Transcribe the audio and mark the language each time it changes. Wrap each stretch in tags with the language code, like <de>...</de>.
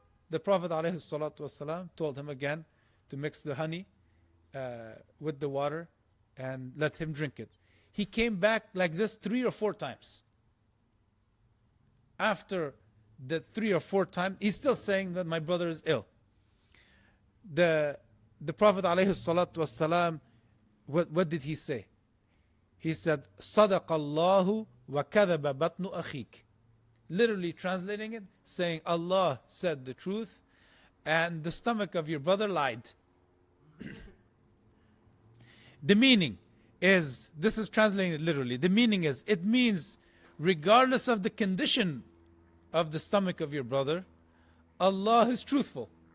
<en>The Prophet ﷺ told him again to mix the honey with the water and let him drink it. He came back like this 3 or 4 times. After the 3 or 4 times, he's still saying that my brother is ill. The Prophet ﷺ, what did he say? He said,</en> <ar>صَدَقَ اللَّهُ وَكَذَبَ بَطْنُ أَخِيكَ.</ar> <en>Literally translating it, saying Allah said the truth and the stomach of your brother lied. The meaning is, this is translated literally, the meaning is, it means regardless of the condition of the stomach of your brother, Allah is truthful.</en>